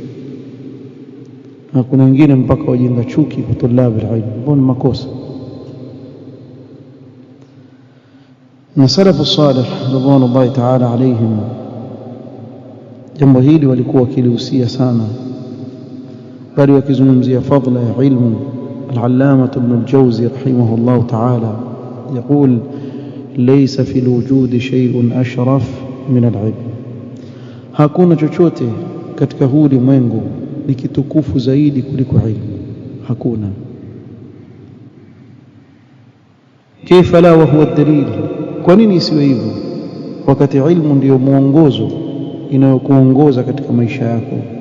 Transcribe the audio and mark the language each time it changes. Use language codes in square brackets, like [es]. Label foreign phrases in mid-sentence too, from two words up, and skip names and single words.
[sw] Na kuna wengine mpaka wajenga chuki kwa [ar] طلاب العلم, [sw] mbona makosa. Na [ar] السلف الصالح رضي الله تعالى عليهم, [sw] jambo hili walikuwa wakilihusia sana, bali wakizungumzia fadla ya ilmu. [ar] Al-Allama Ibn al-Jawzi رحمه الله تعالى يقول: ليس في الوجود شيء أشرف من العلم. [sw] hakuna chochote katika huu ulimwengu ni kitukufu zaidi kuliko ilmu, hakuna. [ar] كيف لا وهو دليل, [sw] kwa nini isiwe hivyo wakati ilmu ndiyo mwongozo inayokuongoza katika maisha yako?